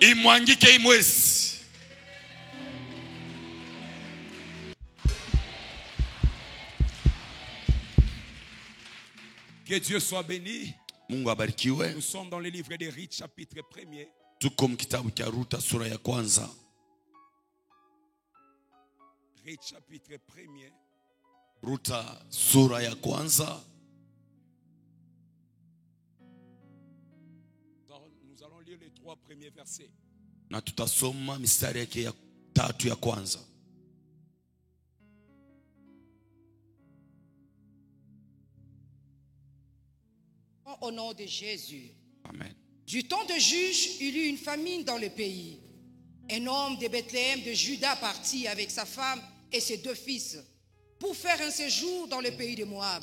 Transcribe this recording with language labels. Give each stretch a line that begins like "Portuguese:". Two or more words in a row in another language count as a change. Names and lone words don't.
French: Que Dieu soit béni. Nous sommes dans le livre des Rites, chapitre 1er. Rites, chapitre 1er.
Swahili: Ruta sura ya kwanza.
French: Nous allons lire les 3 premiers versets.
Swahili: Na tutasoma mistari yake ya 3 ya kwanza.
French: Au nom de Jésus. Amen. Du temps de Juge, il y eut une famine dans le pays. Un homme de Bethléem de Juda partit avec sa femme et ses 2 fils pour faire un séjour dans le pays de Moab.